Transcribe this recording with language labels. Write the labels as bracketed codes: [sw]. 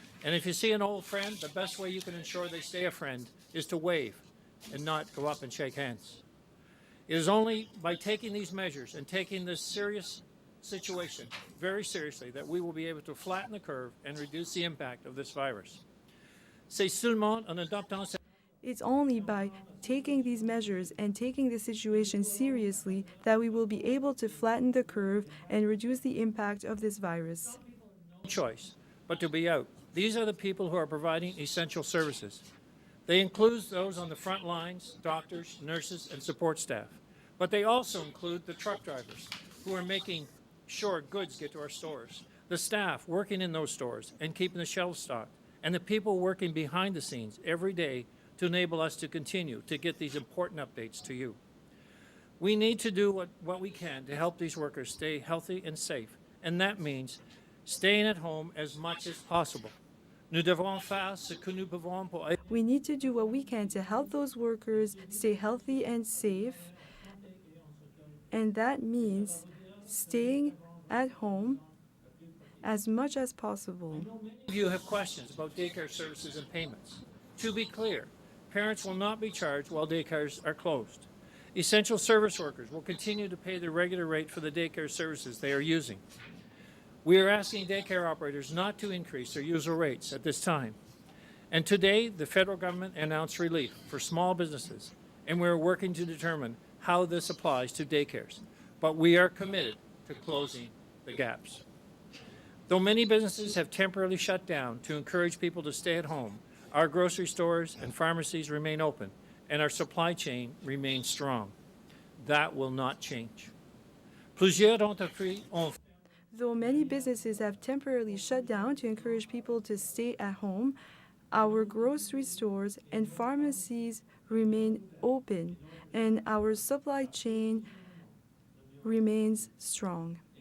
[en] And if you see an old friend, the best way you can ensure they stay a friend is to wave and not go up and shake hands. It is only by taking these measures and taking this serious situation very seriously that we will be able to flatten the curve and reduce the impact of this virus. [fr] C'est seulement en adoptant [en] It's only by taking these measures and taking the situation seriously that we will be able to flatten the curve and reduce the impact of this virus. choice but to be out. These are the people who are providing essential services. They include those on the front lines, doctors, nurses, and support staff. But they also include the truck drivers who are making sure goods get to our stores, the staff working in those stores and keeping the shelves stocked, and the people working behind the scenes every day to enable us to continue to get these important updates to you. We need to do what we can to help these workers stay healthy and safe, and that means staying at home as much as possible. [fr] Nous devons faire ce que nous pouvons pour aider. [en] We need to do what we can to help those workers stay healthy and safe, and that means staying at home as much as possible. Many of you have questions about daycare services and payments. To be clear, parents will not be charged while daycares are closed. Essential service workers will continue to pay the regular rate for the daycare services they are using. We are asking daycare operators not to increase their usual rates at this time. And today, the federal government announced relief for small businesses, and we are working to determine how this applies to daycares. But we are committed to closing the gaps. Though many businesses have temporarily shut down to encourage people to stay at home, our grocery stores and pharmacies remain open, and our supply chain remains strong. That will not change. [fr] Plusieurs entreprises ont [en] Though many businesses have temporarily shut down to encourage people to stay at home, our grocery stores and pharmacies remain open, and our supply chain remains strong.